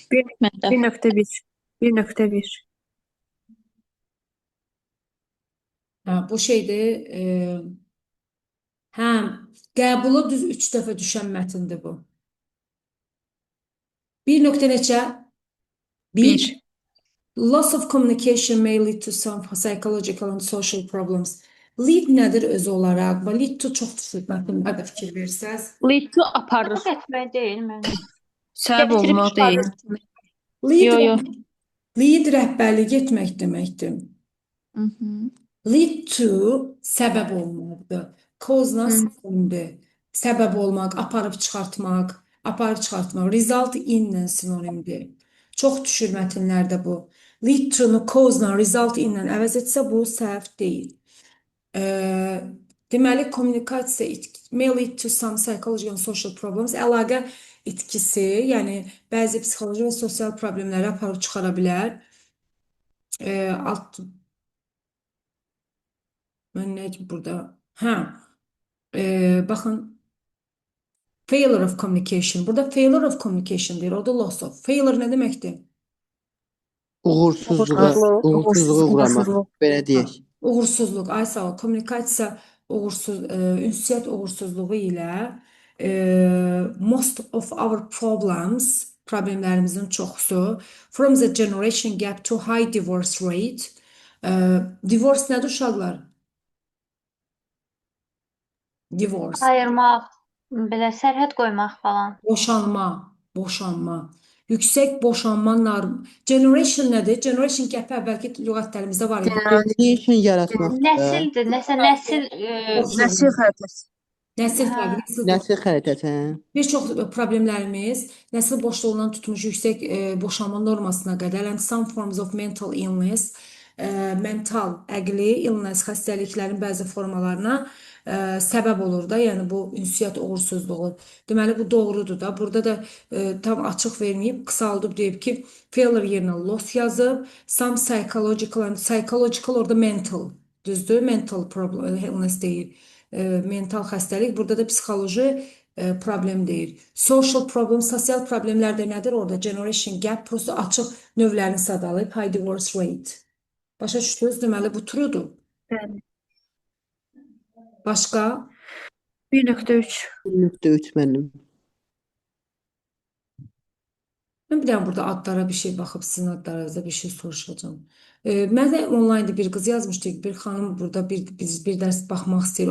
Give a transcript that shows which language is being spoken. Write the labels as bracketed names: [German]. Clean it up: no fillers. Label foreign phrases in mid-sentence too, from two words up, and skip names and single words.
[Azerbaijani] 1.1. 1.1. Bu şeydir. Qəbula düz 3 dəfə düşən mətndir bu. 1 nöqtə neçə? 1. [English] Loss of communication may lead to some psychological and social problems. [Azerbaijani] Lead nədir özü olaraq? Və [English] lead to [Azerbaijani] çox düşür mətnlərdə fikir verirsəz. [English] Lead to [Azerbaijani] aparır. Etmək deyil mənim. Səbəb olmaq deyil. Lead rəhbərlik etmək deməkdir. [English] Lead to [Azerbaijani] səbəb olmaqdır. Cause-la sinonimdir. Səbəb olmaq, aparıb çıxartmaq. [English] Result in- [Azerbaijani] lə sinonimdir. Çox düşür mətnlərdə bu. [English] Lead to- [Azerbaijani] nu cause-la, [English] result in- [Azerbaijani] lə əvəz etsə bu səhv deyil. [English] Deməli, kommunikasiya may lead to some psychological and social problems. [Azerbaijani] Əlaqə itkisi, yəni bəzi psixoloji və sosial problemləri aparıb çıxara bilər. Mən nə burada? Baxın. [English] Failure of communication. Burada failure of communication deyir. [Azerbaijani] O da [English] loss of. [Azerbaijani] Failure nə deməkdir? Uğursuzluğa uğramaq. Belə deyək. Uğursuzluq. Ay sağ ol. Kommunikasiya ünsiyyət uğursuzluğu ilə [English] most of our [Azerbaijani] problemlərimizin çoxusu [English] from the generation gap to high divorce rate. [Azerbaijani] Divorce nədir uşaqlar? Divorce. Ayırmaq, belə sərhəd qoymaq falan. Boşanma. Yüksək boşanma norm. Generation nədir? [English] Generation gap [Azerbaijani] əvvəlki lüğətlərimizdə var idi. Generation yaratmaq. Nəsildir, nəsil Nəsil xəritəsi. Nəsil xəritəsi. Bir çox problemlərimiz nəsil boşluğundan tutmuş yüksək boşanma normasına qədər, [English] and some forms of mental illness, mental, [Azerbaijani] əqli illness xəstəliklərin bəzi formalarına səbəb olur da, yəni bu ünsiyyət uğursuzluğu. Deməli, bu doğrudur da. Burada da tam açıq verməyib, qısaldıb deyib ki, failure yerinə loss yazıb, [English] some psychological [Azerbaijani] orada mental, düzdür? [English] Mental problem, illness deyil. [Azerbaijani] Mental xəstəlik. Burada da psixoloji problem deyir. [English] Social problem, [Azerbaijani] sosial problemlər də nədir orada? [English] Generation gap, [Azerbaijani] prosto açıq növlərini sadalayıb, [English] high divorce rate. [Azerbaijani] Başa düşdünüz? Deməli, bu truedur. Bəli. Başqa? 1.3. 1.3 mənim. Mən bir dənə burada adlara bir şey baxıb sizin adlarınıza bir şey soruşacağım. Mən də onlaynda bir qız yazmışdı ki, bir xanım burada bir dərs baxmaq istəyir.